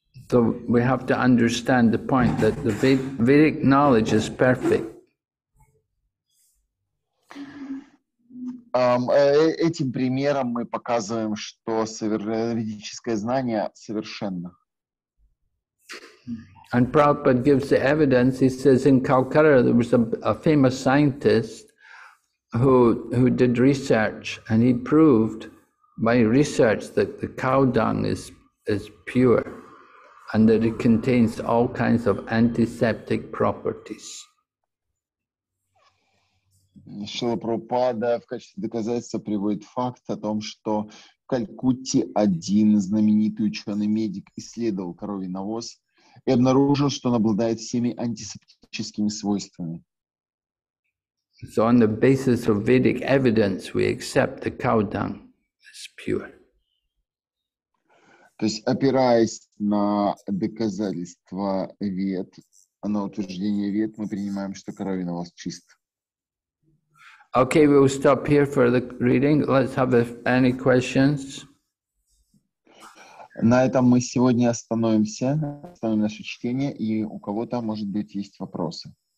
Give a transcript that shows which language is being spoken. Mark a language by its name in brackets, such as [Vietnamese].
[English] So we have to understand the point that the Vedic knowledge is perfect. [Russian] Этим примером мы показываем, что ведическое знание совершенно. [English] And Prabhupada gives the evidence. He says in Calcutta there was a famous scientist who did research, and he proved by research that the cow dung is pure and that it contains all kinds of antiseptic properties. [Russian] Шрила Прабхупада в качестве доказательства приводит факт о том, что в Калькутте один знаменитый ученый-медик исследовал коровий навоз и обнаружил, что он обладает всеми антисептическими свойствами. [English] So on the basis of Vedic evidence, we accept the cow dung as pure. [Russian] То есть, опираясь на доказательства Вед, А на утверждение вед мы принимаем, что коровин у вас чист. [English] Okay, we'll stop here for the reading. Let's have any questions. [Russian] На этом мы сегодня остановимся, остановим наше чтение, и у кого-то, может быть, есть вопросы.